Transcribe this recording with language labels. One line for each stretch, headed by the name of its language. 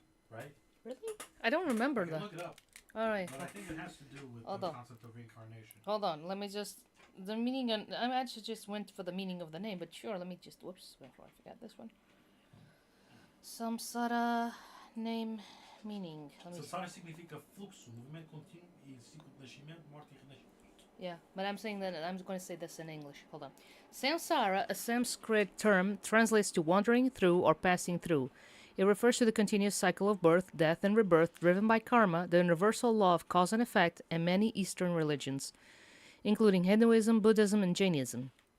English: Right? Really? I don't remember that. Look it up. All right. But I think it has to do with Hold the on. concept of reincarnation. Hold on. Let me just the meaning. I actually just went for the meaning of the name, but sure. Let me just. Whoops. Before I forgot this one. Samsara name meaning.
Portuguese: Samsara significa fluxo, movimento contínuo e ciclo de nascimento, morte e renascimento.
English: Yeah, but I'm saying that I'm going to say this in English. Hold on. Samsara, a Sanskrit term, translates to wandering through or passing through. It refers to the continuous cycle of birth, death, and rebirth driven by karma, the universal law of cause and effect, and many Eastern religions, including Hinduism, Buddhism, and Jainism.